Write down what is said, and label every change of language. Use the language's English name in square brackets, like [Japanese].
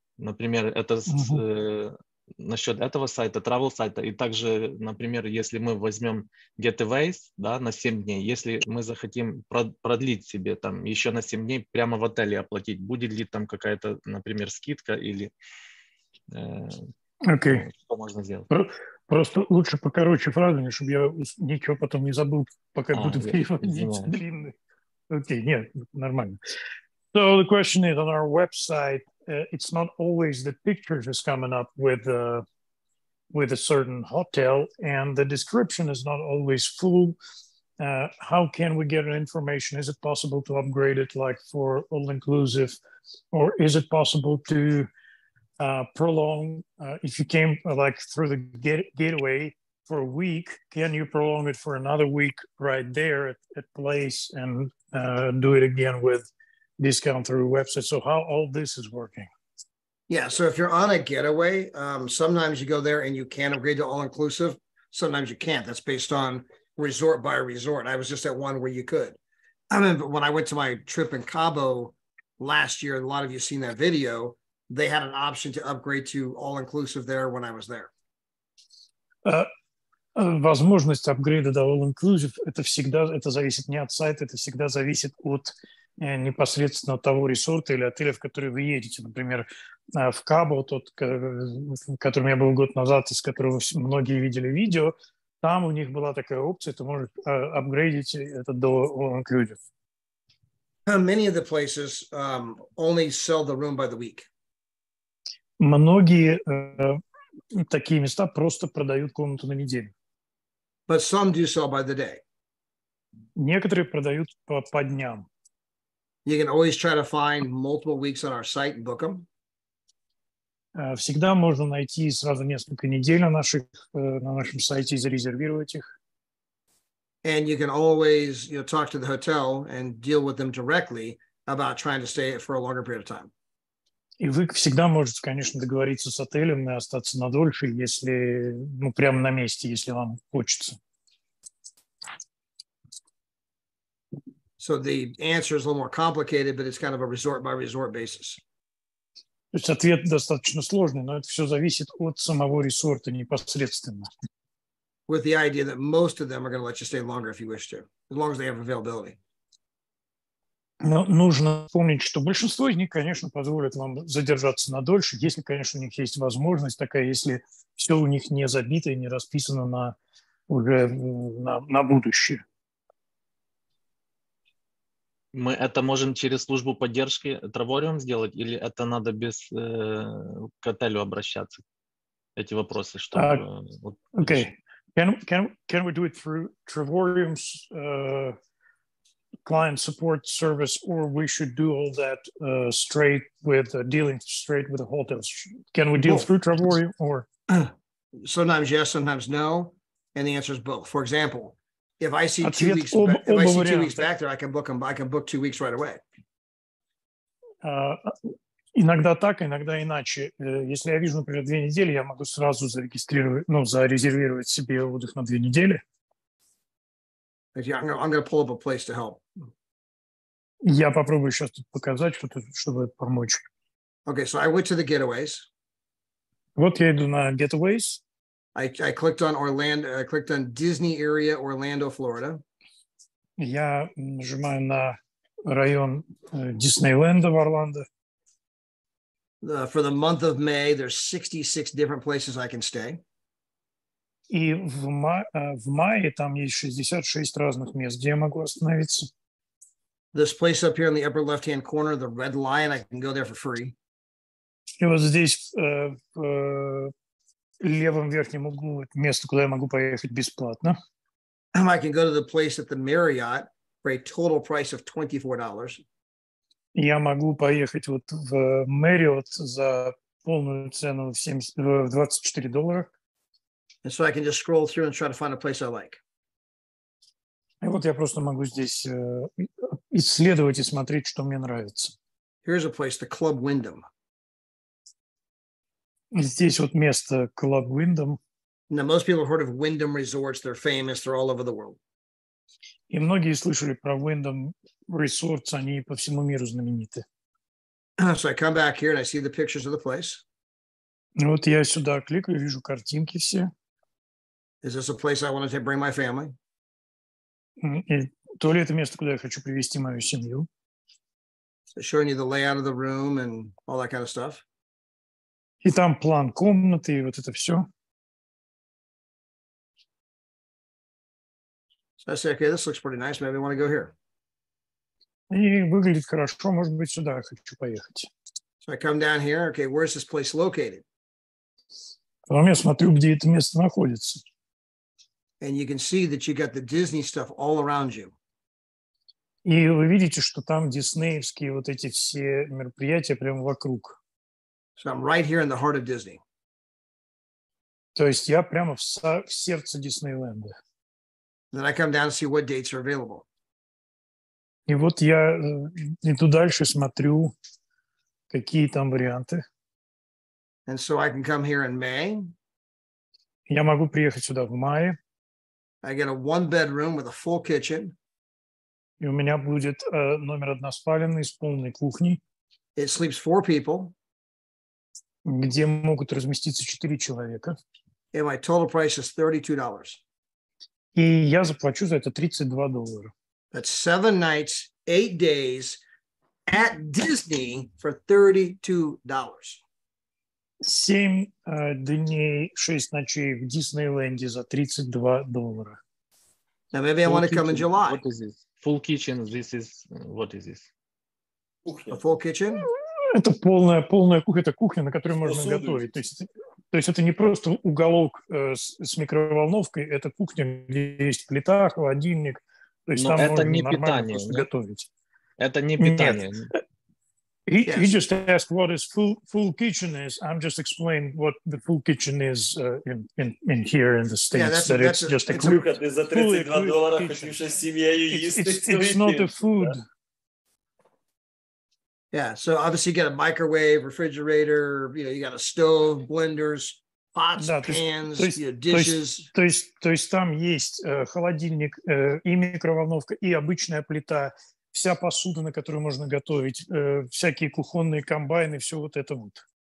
[Russian] Например, это насчет этого сайта, TravelSite, и также, например, если мы возьмем Getaways, да, на 7 дней, если мы захотим продлить себе там еще на 7 дней прямо в отеле оплатить, будет ли там какая-то, например, скидка или что можно сделать? Просто лучше покороче фразу, чтобы я ничего потом не забыл, пока буду переводить длинный. Окей, нет, нормально. [English] So the question is, on our website, it's not always the pictures is coming up with a certain hotel, and the description is not always full. How can we get information? Is it possible to upgrade it like for all-inclusive, or is it possible to prolong, if you came like through the gateway for a week, can you prolong it for another week right there at place and do it again with discount through website? So how all this is working? Yeah, so if you're on a getaway, sometimes you go there and you can upgrade to all-inclusive. Sometimes you can't. That's based on resort by resort. I was just at one where you could. I remember when I went to my trip in Cabo last year, a lot of you seen that video, they had an option to upgrade to all-inclusive there when I was there. [Russian] Возможность апгрейда до all-inclusive, это зависит не от сайта, это всегда зависит от непосредственно того ресорта или отеля, в который вы едете. Например, в Кабо, тот, в котором я был год назад, из которого многие видели видео, там у них была такая опция, ты можешь апгрейдить это до all-inclusive. [English] Many of the places only sell the room by the week. [Russian] Многие такие места просто продают комнату на неделю. [English] But some do sell by the day. [Russian] Некоторые продают по дням. [English] You can always try to find multiple weeks on our site and book them. [Russian] Всегда можно найти сразу несколько недель на нашем сайте и зарезервировать их. [English] And you can always, talk to the hotel and deal with them directly about trying to stay for a longer period of time. [Russian] И вы всегда можете, конечно, договориться с отелем и остаться надольше, если, прямо на месте, если вам хочется. [English] So the answer is a little more complicated, but it's kind of a resort by resort basis. [Russian] То есть ответ достаточно сложный, но это все зависит от самого ресорта непосредственно. [English] With the idea that most of them are going to let you stay longer if you wish to, as long as they have availability. [Russian] Но нужно помнить, что большинство из них, конечно, позволят вам задержаться надольше, если, конечно, у них есть возможность такая, если все у них не забито и не расписано уже на будущее. Мы это можем через службу поддержки Travorium сделать, или это надо к отелю обращаться? эти вопросы, чтобы... [English] Okay. Can we do it through Travorium's client support service, or we should do all that straight with dealing straight with the hotels? Can we deal through Travorium, or? Sometimes yes, sometimes no, and the answer is both. For example, if I see [Russian] Ответ [English] 2 weeks back there, I can book them. I can book 2 weeks right away. [Russian] Иногда так, иногда иначе. Если я вижу, например, 2 недели, я могу сразу зарегистрировать, зарезервировать себе отдых на 2 недели. [English] I'm going to pull up a place to help. [Russian] Я попробую сейчас тут показать, чтобы помочь. [English] Okay, so I went to the getaways. [Russian] Вот я иду на Getaways. [English] I clicked on Orlando. I clicked on Disney area, Orlando, Florida. [Russian] Я нажимаю на район Диснейленда в Орландо. [English] For the month of May, there's 66 different places I can stay. [Russian] И в мае там есть 66 разных мест, где я могу остановиться. [English] This place up here in the upper left-hand corner, the red line, I can go there for free. [Russian] И вот здесь в левом верхнем углу место, куда я могу поехать бесплатно. [English] I can go to the place at the Marriott for a total price of $24. [Russian] Я могу поехать вот в Marriott за полную цену в $24. [English] And so I can just scroll through and try to find a place I like. [Russian] И вот я просто могу здесь исследовать и смотреть, что мне нравится. [English] Here's a place, the Club Wyndham. [Russian] Здесь вот место Club Wyndham. [English] Now, most people have heard of Wyndham Resorts. They're famous. They're all over the world. [Russian] И многие слышали про Wyndham Resorts, они по всему миру знамениты. [English] So I come back here and I see the pictures of the place. [Russian] Вот я сюда кликаю, вижу картинки все. [English] Is this a place I want to bring my family? [Russian] И то ли это место, куда я хочу привести мою семью. [English] So showing you the layout of the room and all that kind of stuff. [Russian] И там план комнаты, и вот это все. [English] So I say, okay, this looks pretty nice. Maybe I want to go here. [Russian] И выглядит хорошо, может быть, сюда я хочу поехать. [English] So I come down here. Okay, where's this place located? [Russian] Потом я смотрю, где это место находится. [English] And you can see that you got the Disney stuff all around you. [Russian] И вы видите, что там диснеевские вот эти все мероприятия прямо вокруг. [English] So I'm right here in the heart of Disney. [Russian] То есть я прямо в сердце Диснейленда. [English] Then I come down to see what dates are available. [Russian] И вот я иду дальше, смотрю, какие там варианты. [English] And so I can come here in May. [Russian] Я могу приехать сюда в мае. [English] I get a 1-bedroom with a full kitchen. [Russian] И у меня будет номер односпаленный с полной кухней. [English] It sleeps 4 people. [Russian] Где могут разместиться 4 человека. [English] And my total price is $32. [Russian] И я заплачу за это $32. [English] That's 7 nights, 8 days at Disney for $32. [Russian] 7 дней, 6 ночей в Диснейленде за $32. [English] Now maybe I want to come in July. What is this? Full kitchen. This is what is this? A full kitchen? [Russian] Это полная кухня, это кухня, на которой можно готовить. То есть это не просто уголок с микроволновкой, это кухня, где есть плита, холодильник. То есть Но там это можно не нормально питание, просто нет? готовить. Это не питание. [English] He just asked what is full kitchen is. I'm just explaining what the full kitchen is in here in the States. Yeah, it's just a quick. [Ukrainian] Ти за $32 хотів ще з сім'єю їсти. [English] It's not a food. Yeah, so obviously you got a microwave, refrigerator, you got a stove, blenders, pots, pans, dishes. [Russian] То есть там есть холодильник и микроволновка, и обычная плита, вся посуда, на которую можно готовить, всякие кухонные комбайны, все вот это вот.